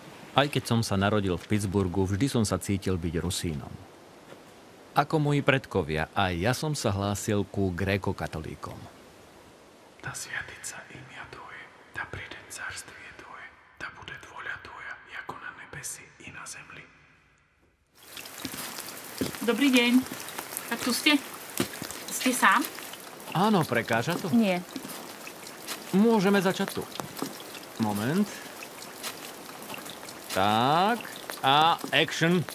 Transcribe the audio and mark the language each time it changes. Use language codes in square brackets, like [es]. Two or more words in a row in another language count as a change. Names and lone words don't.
[sk] Aj keď som sa narodil v Pittsburghu, vždy som sa cítil byť Rusínom. Ako moji predkovia, aj ja som sa hlásil ku grékokatolíkom. [cu] Да святится ім'я Твоє, да прийде царствие Твоє, да буде воля Твоя, яко на небеси и на земли. [sk] Dobrý deň. Tak tu ste? Ste sám? Áno, prekáža to? Nie. Môžeme začať tu. Moment. Tak. A action.